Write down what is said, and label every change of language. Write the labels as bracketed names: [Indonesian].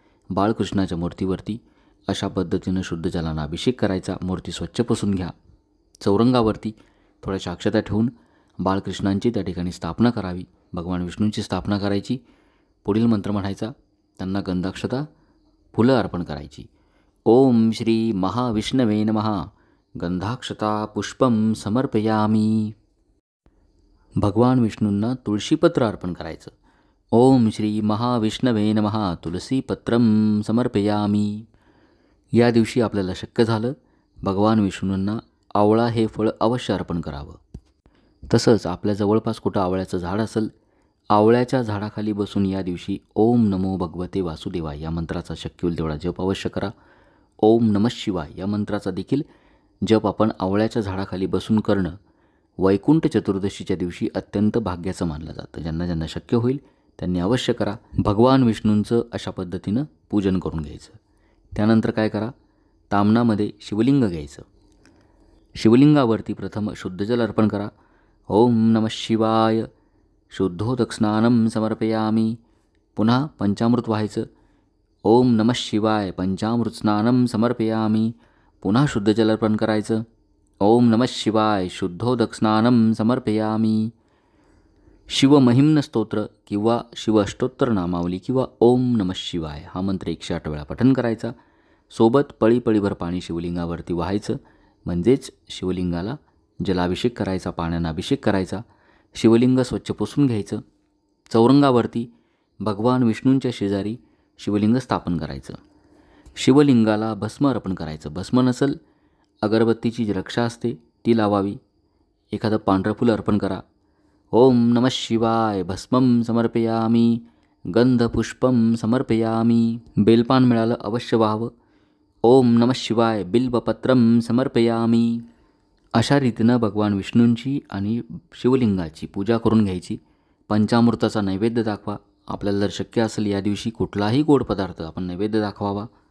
[Marathi] बाळकृष्णाच्या मूर्तीवरती अशा पद्धतीनं शुद्ध जलानं अभिषेक करायचा. मूर्ती स्वच्छ पुसून घ्या. चौरंगावरती थोड्याशा अक्षता ठेवून बाळकृष्णांची त्या ठिकाणी स्थापना करावी. भगवान विष्णूंची स्थापना करायची. पुढील मंत्र म्हणायचा. त्यांना गंधाक्षता फुलं अर्पण करायची. [Sanskrit] ओम श्री महाविष्णवे नमः गंधाक्षता पुष्पम समर्पयामी. [Marathi] भगवान विष्णूंना तुळशीपत्र अर्पण करायचं. [Sanskrit] ओम श्री महाविष्णवे नमः तुलसीपत्रम समर्पयामी. [Marathi] या दिवशी आपल्याला शक्य झालं भगवान विष्णूंना आवळा हे फळ अवश्य अर्पण करावं. तसंच आपल्या जवळपास कुठं आवळ्याचं झाड असेल, आवळ्याच्या झाडाखाली बसून या दिवशी [Sanskrit] ओम नमो भगवते वासुदेवाय [Marathi] या मंत्राचा शक्य होईल तेवढा जप अवश्य करा. [Sanskrit] ओम नमः शिवाय [Marathi] या मंत्राचा देखील जप आपण आवळ्याच्या झाडाखाली बसून करणं वैकुंठ चतुर्दशीच्या दिवशी अत्यंत भाग्याचं मानलं जातं. ज्यांना ज्यांना शक्य होईल त्यांनी अवश्य करा. भगवान विष्णूंचं अशा पद्धतीनं पूजन करून घ्यायचं. त्यानंतर काय करा, तामणामध्ये शिवलिंग घ्यायचं. शिवलिंगावरती प्रथम शुद्ध जल अर्पण करा. [Sanskrit] ओम नमः शिवाय शुद्धोदक स्नानं समर्पयामी. [Marathi] पुन्हा पंचामृत व्हायचं. [Sanskrit] ओम नमः शिवाय पंचामृत स्नानं समर्पयामी. [Marathi] पुन्हा शुद्ध जल अर्पण करायचं. [Sanskrit] ओम नमः शिवाय शुद्धोदक स्नानं समर्पयामी. [Marathi] शिवमहिम्न स्तोत्र किंवा शिव अष्टोत्तर नामावली किंवा [Sanskrit] ओम नमः शिवाय [Marathi] हा मंत्र 108 वेळा पठण करायचा. सोबत पळीभर पाणी शिवलिंगावरती व्हायचं. म्हणजेच शिवलिंगाला जलाभिषेक करायचा, पाण्यानं अभिषेक करायचा. शिवलिंग स्वच्छ पुसून घ्यायचं. चौरंगावरती भगवान विष्णूंच्या शेजारी शिवलिंग स्थापन करायचं. शिवलिंगाला भस्म अर्पण करायचं. भस्म नसेल अगरबत्तीची जी रक्षा असते ती लावावी. एखादं पांढरं फुलं अर्पण करा. [Sanskrit] ओम नमः शिवाय भस्मं समर्पयामी. गंधपुष्पं समर्पयामी. [Marathi] बेलपान मिळालं अवश्य व्हावं. [Sanskrit] ओम नमः शिवाय बिल्वपत्रं समर्पयामी. [Marathi] अशा रीतीनं भगवान विष्णूंची आणि शिवलिंगाची पूजा करून घ्यायची. पंचामृताचा नैवेद्य दाखवा. आपल्याला जर शक्य असेल या दिवशी कुठलाही गोड पदार्थ आपण नैवेद्य दाखवावा.